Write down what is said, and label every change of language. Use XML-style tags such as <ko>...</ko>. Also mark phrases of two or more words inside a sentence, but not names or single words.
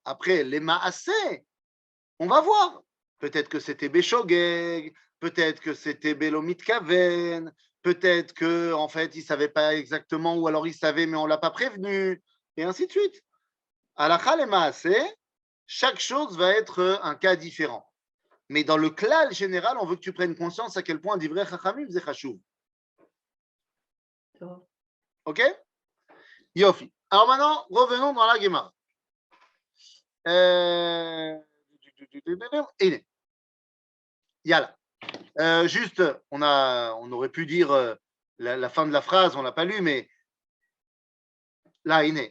<fr>Après, les maaseh, on va voir. Peut-être que c'était béshogeg, peut-être que c'était</fr> <he>בלא מתכוון,</he> <fr>peut-être qu'en fait, il ne savait pas exactement, ou alors il savait, mais on ne l'a pas prévenu, et ainsi de suite. Halakha les maaseh, chaque chose va être un cas différent. Mais dans le klal général, on veut que tu prennes conscience à quel point</fr> <he>דברי חכמים</he> <fr>c'est chashuv. Ok? Yofi. Alors maintenant, revenons dans la Gemara. Yala. Juste, on aurait pu dire la fin de la phrase, on ne l'a pas lu, mais là, Iné.</fr>